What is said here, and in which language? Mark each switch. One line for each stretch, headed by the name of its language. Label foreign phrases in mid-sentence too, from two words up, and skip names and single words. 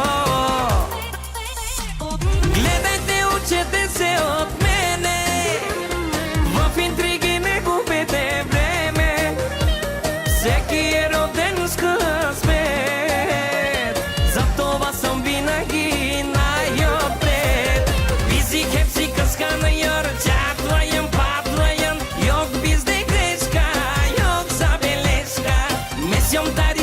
Bulgarian: Гледайте, учете се от мене. В интриги не губете време. Всеки е роден с късмет. Затова съм винаги най-отпред.
Turkish: Bizi hepsi kıskanıyor, çatlayın patlayın. Yok bizde greşka, yok zabeleşka. Mesjom